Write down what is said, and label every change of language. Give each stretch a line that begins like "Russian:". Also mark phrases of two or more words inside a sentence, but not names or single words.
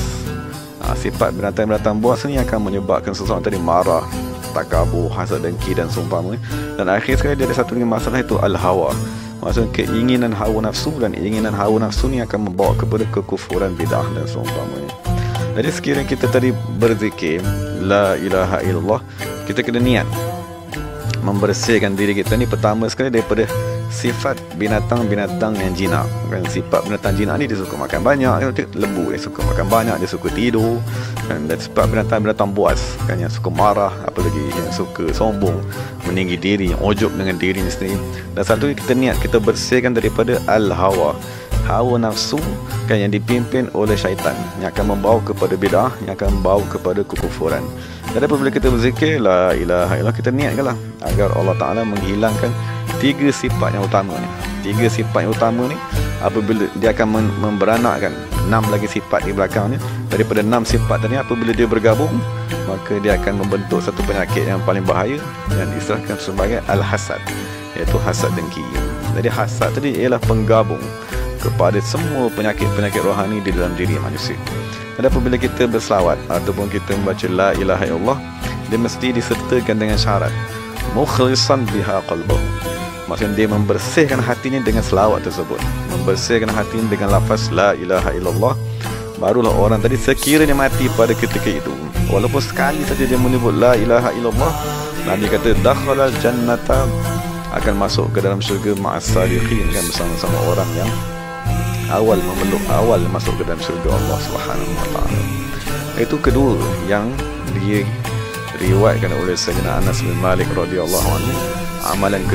Malay: Sifat binatang buas ni akan menyebabkan seseorang tadi marah, takabur, hasad, dengki dan seumpamanya. Dan akhir sekali dia ada satu lagi masalah, itu al-hawa. Maksudnya keinginan hawa nafsu, dan keinginan hawa nafsu ni akan membawa kepada kekufuran bidah dan seumpamanya. Jadi sekiranya kita tadi berzikir
Arabic: لا إله إلا الله,
Malay: kita kena niat membersihkan diri kita ni pertama sekali daripada sifat binatang-binatang yang jinak. Kan, sifat binatang jinak ni dia suka makan banyak, lembu dia suka makan banyak, dia suka tidur. Dan sifat binatang-binatang buas kan, yang suka marah, apa lagi, yang suka sombong, meninggi diri, yang ujub dengan dirinya sendiri. Dan satu kita niat kita bersihkan daripada al-hawa, hawa nafsu kan, yang dipimpin oleh syaitan, yang akan membawa kepada bid'ah, yang akan membawa kepada kekufuran. Dan apabila kita berzikir
Arabic: لا إله إلا الله,
Malay: kita niatkanlah agar
Arabic: الله تعالى
Malay: menghilangkan tiga sifat yang utama ni. Tiga sifat yang utama ni, apabila dia akan memberanakkan 6 lagi sifat di belakang ni, daripada 6 sifat tadi, apabila dia bergabung, maka dia akan membentuk satu penyakit yang paling bahaya yang diistilahkan sebagai al-hasad, iaitu hasad dengki. Jadi hasad tadi ialah penggabung kepada semua penyakit-penyakit rohani di dalam diri manusia. Dan apabila kita berselawat ataupun kita membaca
Arabic: لا إله إلا الله,
Malay: dia mesti disertakan dengan syarat
Arabic: مخلصا بها قلبه.
Malay: Maksudnya dia membersihkan hatinya dengan selawat tersebut, membersihkan hatinya dengan lafaz
Arabic: لا إله إلا الله.
Malay: Barulah orang tadi sekiranya mati pada ketika itu, walaupun sekali saja dia menyebut
Arabic: لا إله إلا الله,
Malay: Nabi kata
Arabic: دخل الجنة,
Malay: akan masuk ke dalam syurga
Arabic: مع الصالحين,
Malay: kan, bersama-sama orang yang awal masuk ke dalam syurga
Arabic: الله سبحانه وتعالى.
Malay: Itu kedua yang diriwayatkan oleh Sayyidina Anas bin Malik
Arabic: رضي الله عنه.